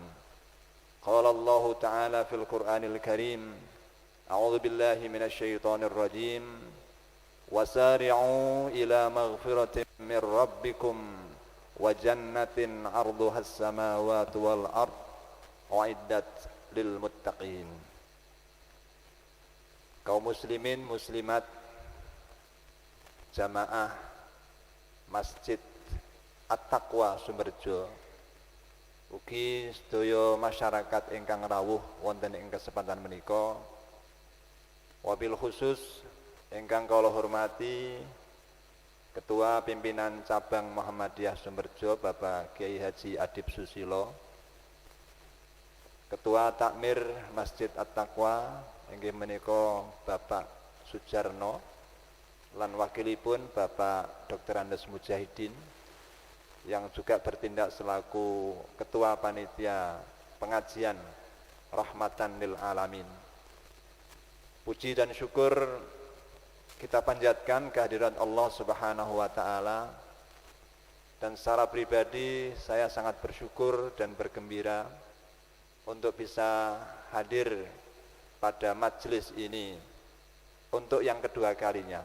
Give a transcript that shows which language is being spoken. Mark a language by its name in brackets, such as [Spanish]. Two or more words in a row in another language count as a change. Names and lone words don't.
[Arabic] قال الله تعالى في القرآن الكريم: أعوذ بالله من الشيطان الرجيم. وسارعوا إلى مغفرة من ربكم وجنة عرضها السماوات والأرض أعدت للمتقين. [Javanese] Kaum muslimin muslimat jamaah Masjid At-Taqwa Sumberjo, ugi sedaya masyarakat ingkang rawuh wonten ing kesempatan menika, [Arabic] وبالخصوص [Javanese] ingkang kula hormati Ketua Pimpinan Cabang Muhammadiyah Sumberjo Bapak Kiai Haji Adib Susilo, Ketua Takmir Masjid At-Taqwa inggih menika Bapak Sujarno lan wakilipun Bapak Dr. [Indonesian] Andes Mujahidin yang juga bertindak selaku Ketua Panitia Pengajian Rahmatan lil Alamin. Puji dan syukur kita panjatkan kehadiran [Arabic] الله سبحانه وتعالى, [Indonesian] dan secara pribadi saya sangat bersyukur dan bergembira untuk bisa hadir pada majelis ini untuk yang kedua kalinya.